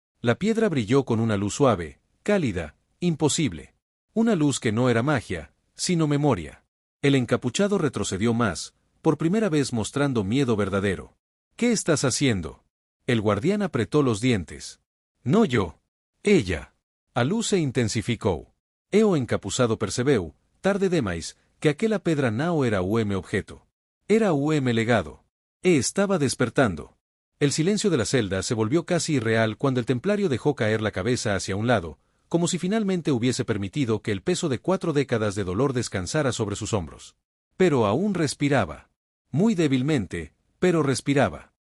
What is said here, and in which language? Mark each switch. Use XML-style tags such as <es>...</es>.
<es>La piedra brilló con una luz suave, cálida, imposible. Una luz que no era magia, sino memoria. El encapuchado retrocedió más, por primera vez mostrando miedo verdadero. ¿Qué estás haciendo? El guardián apretó los dientes. No yo. Ella. A luz se intensificó.</es> <pt>O encapuzado percebeu, tarde demais, que aquella pedra não era objeto.</pt> <es>Era legado. Estaba despertando. El silencio de la celda se volvió casi irreal cuando el templario dejó caer la cabeza hacia un lado, como si finalmente hubiese permitido que el peso de 4 décadas de dolor descansara sobre sus hombros. Pero aún respiraba. Muy débilmente, pero respiraba.</es>